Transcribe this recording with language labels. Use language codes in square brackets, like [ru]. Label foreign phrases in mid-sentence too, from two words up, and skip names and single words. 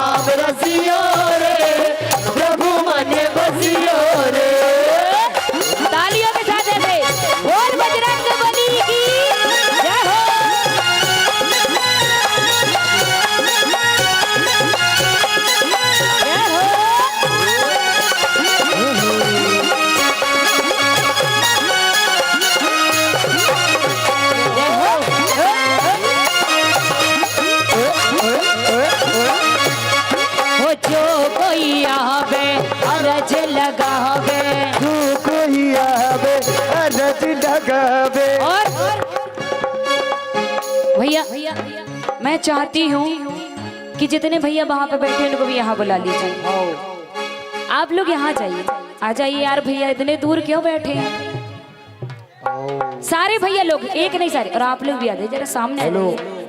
[hi] रसियो रे, प्रभु मन बसियो रे। तालियों के साथ ऐसे बोल बजरंग बली की जय हो। जय हो। हो जो कोई आवे अरज लगावे, तू कोई आवे अरज लगावे। और भैया मैं चाहती हूँ कि जितने भैया वहाँ पे बैठे हैं उनको भी यहाँ बुला लीजिए। आप लोग यहाँ जाइए, आ जाइए यार भैया, इतने दूर क्यों बैठे हैं? सारे भैया लोग, एक नहीं सारे, और आप लोग भी आ जाइए जरा सामने आ जाइए।